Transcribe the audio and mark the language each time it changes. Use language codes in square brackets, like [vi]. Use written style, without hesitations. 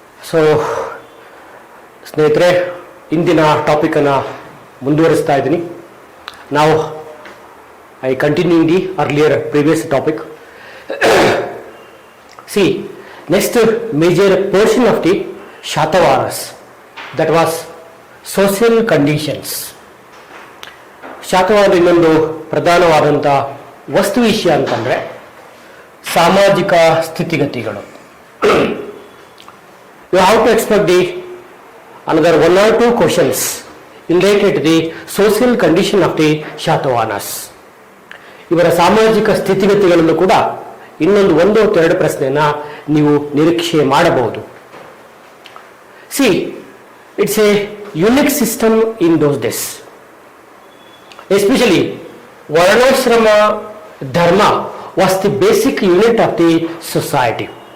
[kn] So, ಸ್ನೇಹಿತರೆ, ಇಂದಿನ topic ಅನ್ನು ಮುಂದುವರಿಸ್ತಾ ಇದ್ದೀನಿ. [en] ನಾವು I continue the earlier previous topic. See, next major portion of the Shatavahanas, that was social conditions. [kn] Satavahana ಇನ್ನೊಂದು ಪ್ರಧಾನವಾದಂಥ ವಸ್ತು ವಿಷಯ ಅಂತಂದ್ರೆ ಸಾಮಾಜಿಕ ಸ್ಥಿತಿಗತಿಗಳು. [en] You have to expect another 1 or 2 questions related to the social condition of the Shatavahanas. [kn] ಇವರ ಸಾಮಾಜಿಕ ಸ್ಥಿತಿಗತಿಗಳನ್ನು ಕೂಡ ಇನ್ನೊಂದು 1 ಅಥವಾ 2 ಪ್ರಶ್ನೆಯನ್ನ ನೀವು ನಿರೀಕ್ಷೆ ಮಾಡಬಹುದು. [en] See, it's a unique system in those days. Especially varnashrama dharma was the basic unit of the society.